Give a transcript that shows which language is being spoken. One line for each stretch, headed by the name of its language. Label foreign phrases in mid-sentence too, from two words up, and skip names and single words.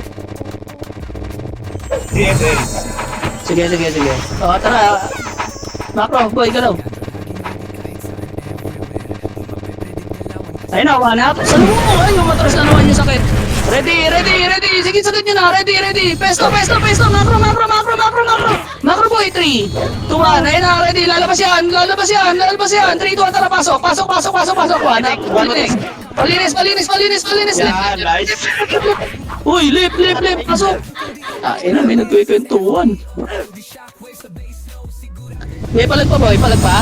Filipino: CSL. Sige, sige, sige. O, tara. Macro, boy, galaw. Ayun na,
English: one up.
Filipino: Saan mo? Ay, umatras na naman yung sakit. Ready, ready, ready. Sige, sakit nyo na. Ready, ready. Pesto, pesto, pesto. Macro, macro, macro, macro, macro. Macro, boy. 3, 2, 1. Ayun na, ready. Lalabas yan, lalabas yan, lalabas yan. 3, 2, 1. Tara, pasok, pasok, pasok, pasok, pasok.
English: One up.
Filipino: Palinis, palinis, palinis, palinis, palinis. Yan, nice. Uy, lip, lip, lip. Pasok. Ah, ina, may nagkikwentuhan. May palag pa, boy. Palag pa.